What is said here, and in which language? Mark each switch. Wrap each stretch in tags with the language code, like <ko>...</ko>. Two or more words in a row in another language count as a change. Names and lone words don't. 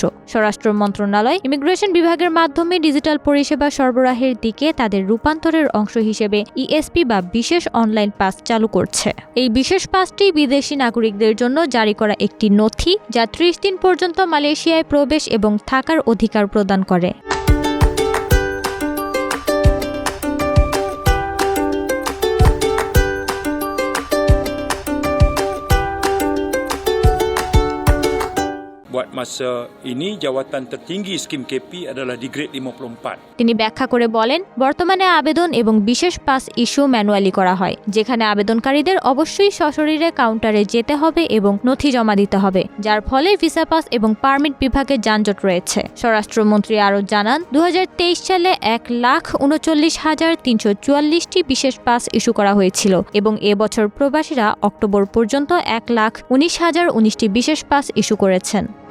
<bn>স্বরাষ্ট্র মন্ত্রণালয় ইমিগ্রেশন বিভাগের মাধ্যমে ডিজিটাল পরিষেবা সরবরাহের দিকে তাদের রূপান্তরের অংশ হিসেবে ইএসপি বা বিশেষ অনলাইন পাস চালু করছে। এই বিশেষ পাসটি বিদেশি নাগরিকদের জন্য জারি করা একটি নথি, যা ৩০ দিন পর্যন্ত মালয়েশিয়ায় প্রবেশ এবং থাকার অধিকার প্রদান করে।</bn> <ms>Buat masa ini jawatan tertinggi skim KP adalah di grade 54.</ms> <bn>তিনি ব্যাখ্যা করে বলেন, বর্তমানে আবেদন এবং বিশেষ পাস ইস্যু ম্যানুয়ালি করা হয়, যেখানে আবেদনকারীদের অবশ্যই সশরীরে কাউন্টারে যেতে হবে এবং নথি জমা দিতে হবে, যার ফলে ভিসা পাস এবং পারমিট বিভাগে যানজট রয়েছে। স্বরাষ্ট্রমন্ত্রী আরও জানান, ২০২৩ সালে ১,৩৯,৩৪৪টি বিশেষ পাস ইস্যু করা হয়েছিল এবং এবছর প্রবাসীরা অক্টোবর পর্যন্ত ১,১৯,০১৯টি বিশেষ পাস ইস্যু করেছেন।</bn>